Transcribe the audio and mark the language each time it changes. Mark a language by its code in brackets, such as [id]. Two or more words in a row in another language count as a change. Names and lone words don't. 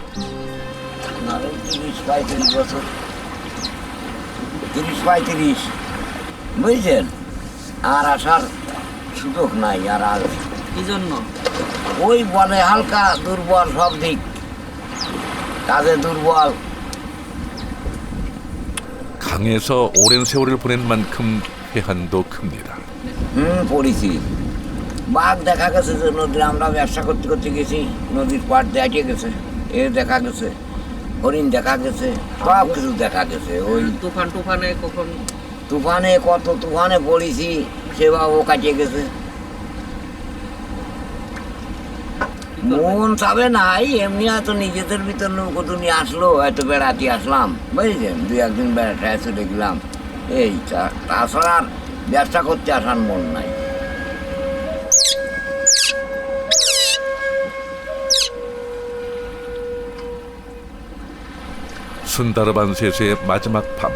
[bn] 30-35 বুঝছেন, আর আসার সুযোগ নাই। আর কি জন্য? ওই বলে হালকা দুর্বল, সব দিক কাজে দুর্বল। [ko] 강에서 오랜 세월을 보낸 만큼 회한도 큽니다. [bn] পড়েছি। বাঘ দেখা গেছে যে নদীর, আমরা ব্যবসা করতে করতে গেছি, নদীর পাড় দেখে গেছে, এ দেখা গেছে, হরিণ দেখা গেছে, সব কিছু দেখা গেছে। ওই তুফানে কখন কত তুফানে পড়েছি, সেভাবে কাটিয়ে গেছে। মন চাবে নাই, এমনি হয়তো নিজেদের ভিতর নৌকো নিয়ে আসলো, হয়তো বেড়াতে আসলাম, বুঝলেন, 2-1 দিন বেড়াতে চলে গেলাম, এই তাছাড়া আর ব্যবসা করতে আসার মন নাই। [ko] 순다르반스에서의 마지막 밤.